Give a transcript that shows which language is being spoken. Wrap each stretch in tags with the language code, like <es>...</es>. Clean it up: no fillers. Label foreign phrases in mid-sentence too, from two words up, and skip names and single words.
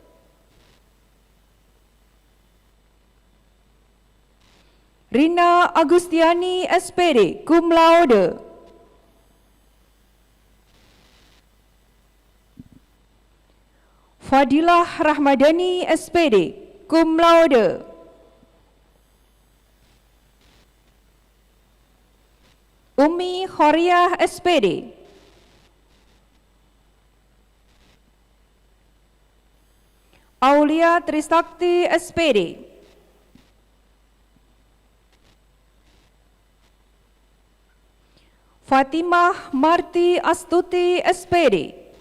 <id>Rina Agustiani SPD,</id> <la>cum laude.</la> <id>Fadilah Rahmadani SPD,</id> <la>cum laude.</la> <id>Umi Khoriah SPD. Aulia Trisakti SPD. Fatimah Marti Astuti SPD.</id>